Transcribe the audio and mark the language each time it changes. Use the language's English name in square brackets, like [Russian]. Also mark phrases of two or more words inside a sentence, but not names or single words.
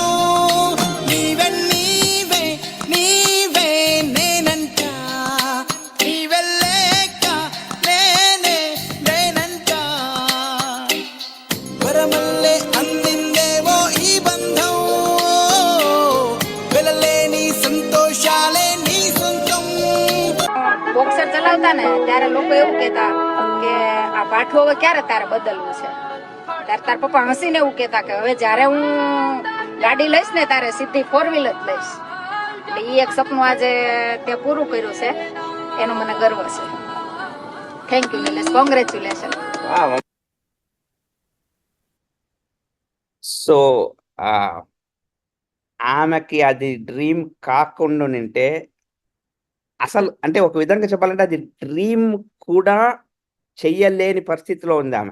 [Telugu] నీవే నీవే నీవే నేనంట, నీవే లేక నేనే నేనంట, వరమల్లే అందిందేమో ఈ బంధం, వెలలేని సంతోషాలే నీ సొంతం. [Gujarati] બોક્સર ચલાવતા ને ત્યારે લોકો એવું કહેતા કે આ પાઠું હવે ક્યારે તારે બદલવું છે. ત્યારે તાર પપ્પા હસીને એવું કહેતા કે હવે જ્યારે હું ગાડી લઈશ ને તારે સીધી 4 વ્હીલર જ લઈશ. એટલે એ એક સપનું આજે તે પૂરું કર્યું છે, એનો મને ગર્વ છે. [English] thank you Nilesh, congratulation. Wow. [Telugu] సో ఆమెకి అది డ్రీమ్ కాకుండా నింటే, అసలు అంటే ఒక విధంగా చెప్పాలంటే అది డ్రీమ్ కూడా చెయ్యలేని పరిస్థితిలో ఉంది ఆమె.